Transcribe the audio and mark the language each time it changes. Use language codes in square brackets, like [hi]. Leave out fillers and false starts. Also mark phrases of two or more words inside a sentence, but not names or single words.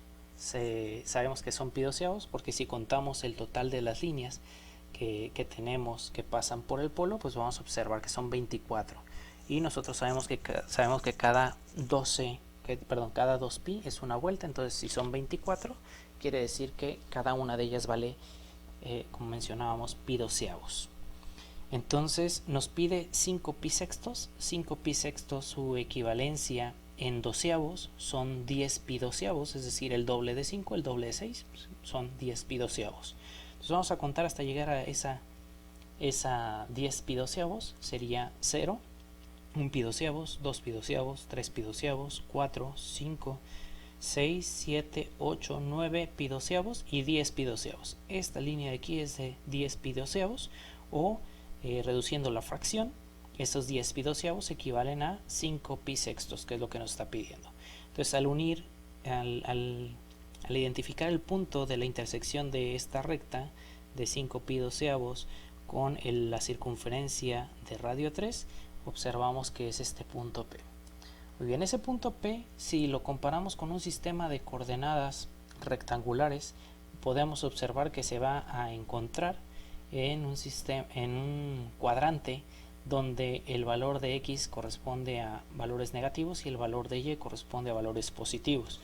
[es] Sabemos que son pi doceavos porque si contamos el total de las líneas que tenemos que pasan por el polo, pues vamos a observar que son 24. Y nosotros sabemos que cada 2pi es una vuelta, entonces si son 24, quiere decir que cada una de ellas vale, como mencionábamos, pi doceavos. Entonces nos pide 5 pi sextos. 5 pi sextos, su equivalencia en doceavos son 10 pi doceavos, es decir, el doble de 5, el doble de 6, son 10 pi doceavos. Entonces vamos a contar hasta llegar a esa 10 pi doceavos. Sería 0, 1 pi doceavos, 2 pi doceavos, 3 pi doceavos, 4, 5, 6, 7, 8, 9 pi doceavos y 10 pi doceavos. Esta línea de aquí es de 10 pi doceavos, o reduciendo la fracción, estos 10 pi doceavos equivalen a 5 pi sextos, que es lo que nos está pidiendo. Entonces al identificar el punto de la intersección de esta recta de 5 pi doceavos con la circunferencia de radio 3, observamos que es este punto P. Muy bien, ese punto P, si lo comparamos con un sistema de coordenadas rectangulares, podemos observar que se va a encontrar en un cuadrante donde el valor de X corresponde a valores negativos y el valor de Y corresponde a valores positivos.